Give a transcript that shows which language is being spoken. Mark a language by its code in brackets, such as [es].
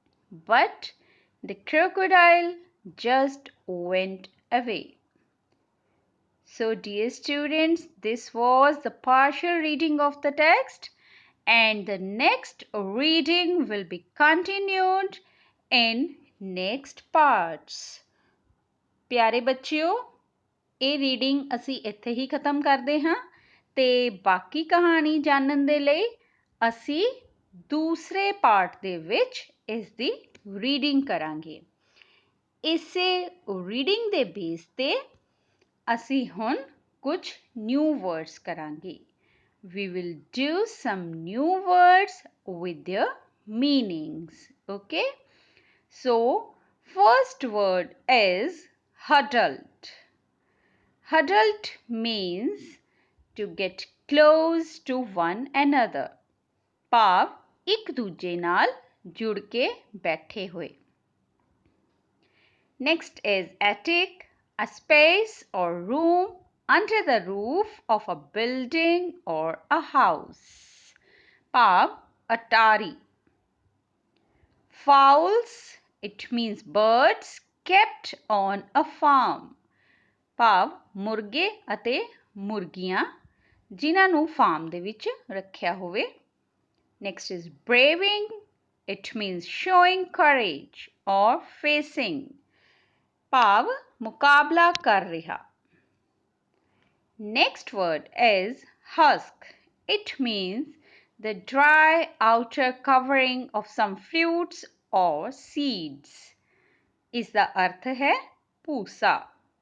[en] But the crocodile just went away. So, dear students, this was the partial reading of the text, and the next reading will be continued in next parts. [pa] ਪਿਆਰੇ ਬੱਚਿਓ, ਇਹ reading ਅਸੀਂ ਇੱਥੇ ਹੀ ਖਤਮ ਕਰਦੇ ਹਾਂ ਤੇ ਬਾਕੀ ਕਹਾਣੀ ਜਾਣਨ ਦੇ ਲਈ ਅਸੀਂ ਦੂਸਰੇ ਪਾਰਟ ਦੇ ਵਿੱਚ ਇਸ ਦੀ ਰੀਡਿੰਗ ਕਰਾਂਗੇ। ਇਸੇ ਰੀਡਿੰਗ ਦੇ ਬੇਸ ਤੇ ਅਸੀਂ ਹੁਣ ਕੁਝ ਨਿਊ ਵਰਡਸ ਕਰਾਂਗੇ। [en] We will do some new words with their meanings. Okay? So, first word is huddled. Huddled means to get close to one another. [pa] ਭਾਵ ਇੱਕ ਦੂਜੇ ਨਾਲ ਜੁੜ ਕੇ ਬੈਠੇ ਹੋਏ। [en] Next is attic, a space or room under the roof of a building or a house. [pa] ਭਾਵ atari. [en] Fowls, it means birds kept on a farm. [pa] ਭਾਵ ਮੁਰਗੇ ਅਤੇ ਮੁਰਗੀਆਂ ਜਿਨ੍ਹਾਂ ਨੂੰ ਫਾਰਮ ਦੇ ਵਿੱਚ ਰੱਖਿਆ ਹੋਵੇ। [en] Next is braving, it means showing courage or facing. [pa] ਭਾਵ ਮੁਕਾਬਲਾ ਕਰ ਰਿਹਾ। [en] Next word is husk. It means the dry outer covering of some fruits or seeds. [pa] ਇਸਦਾ ਅਰਥ ਹੈ ਭੂਸਾ।